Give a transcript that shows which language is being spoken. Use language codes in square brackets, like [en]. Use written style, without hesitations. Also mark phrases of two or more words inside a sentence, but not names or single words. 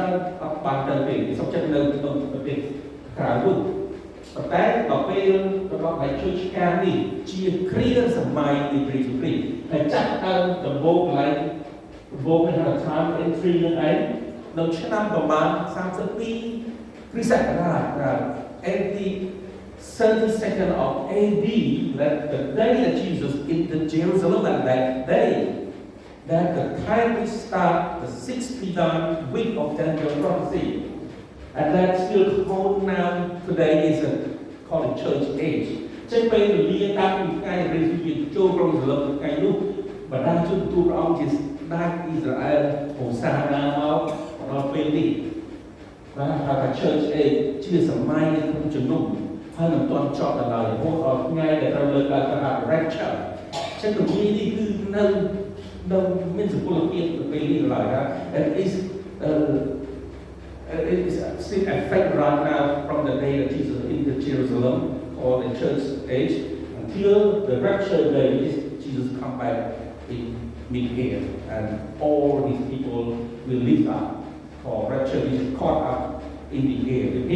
[km] អត់បានទៅទេគេសុខចិត្តនៅក្នុងប្រទេសក្រៅវិញតែដល់ពេលរបស់ដៃជួយឆ្កាងនេះជាគ្រាសម័យនៃព្រះយេស៊ូវគ្រីស្ទហើយចាប់ដើមដំបូងកន្លែងដំបូងនៃថា entry នឹងឯងនៅឆ្នាំប្រមាណ32គ្រិស្តសករាជ at [en] the 32nd of AD that the day that Jesus entered Jerusalem and that day that the time we start the 69th week of Daniel prophecy and that still called now today is called the church age [km] ចឹងពេលវេលាតាំងពីថ្ងៃព្រះយេស៊ូវគ្រីស្ទចូលក្រុងយេរូសាឡឹមថ្ងៃនោះបណ្ដាជនទទួលព្រះអង្គជាស្ដេចអ៊ីស្រាអែលហូសាណាមកដល់ពេលនេះបានហៅថា [en] church age [km] ជាសម័យនៃក្នុងជំនុំហើយមិនទាន់ចប់ដល់រហូតដល់ថ្ងៃដែលត្រូវលើកឡើងថា rapture ចឹងជំនាញនេះគឺនៅមានសុពលភាពទៅពេលនេះឡើយណា and [en] it is still affect right now from the day that Jesus entered Jerusalem or the church age until the rapture day which is Jesus come back in mid-air and all these people will lift up for rapture which is caught up in the air with him.